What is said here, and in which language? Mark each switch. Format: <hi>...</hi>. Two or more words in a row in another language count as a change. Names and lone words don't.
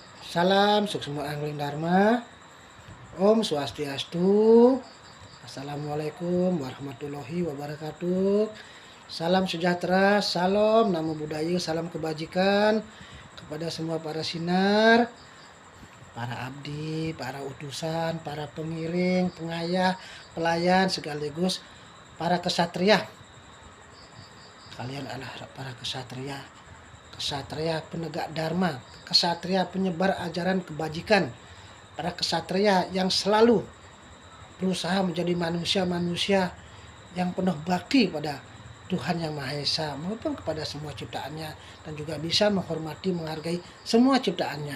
<id>Salam Suksma Angling Dharma.</id> <ban>Om Swastiastu.</ban> <ar>Assalamualaikum warahmatullahi wabarakatuh.</ar> <id>Salam sejahtera, salam</id> <pi>namo buddhaya,</pi> <id>salam kebajikan kepada semua para sinar, para abdi, para utusan, para pengiring, pengayah, pelayan, sekaligus para kesatria. Kalian adalah para kesatria, kesatria penegak dharma, kesatria penyebar ajaran kebajikan, para kesatria yang selalu berusaha menjadi manusia-manusia yang penuh bakti pada Tuhan Yang Maha Esa maupun kepada semua ciptaannya, dan juga bisa menghormati, menghargai semua ciptaannya.</id>